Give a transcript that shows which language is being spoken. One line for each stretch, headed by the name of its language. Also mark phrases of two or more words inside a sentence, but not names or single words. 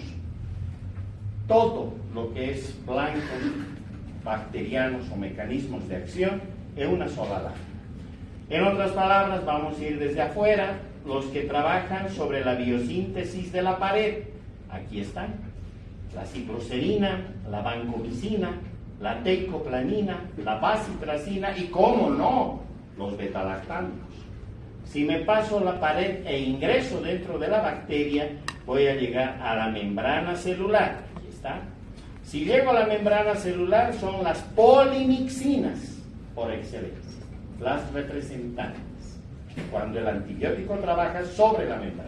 Spanish: Todo lo que es blancos bacterianos o mecanismos de acción en una sola lámina. En otras palabras, vamos a ir desde afuera, los que trabajan sobre la biosíntesis de la pared. Aquí están. La ciproserina, la vancomicina, la teicoplanina, la bacitracina y, cómo no, los betalactámicos. Si me paso la pared e ingreso dentro de la bacteria, voy a llegar a la membrana celular. Aquí está. Si llego a la membrana celular, son las polimixinas, por excelencia, las representantes, cuando el antibiótico trabaja sobre la membrana.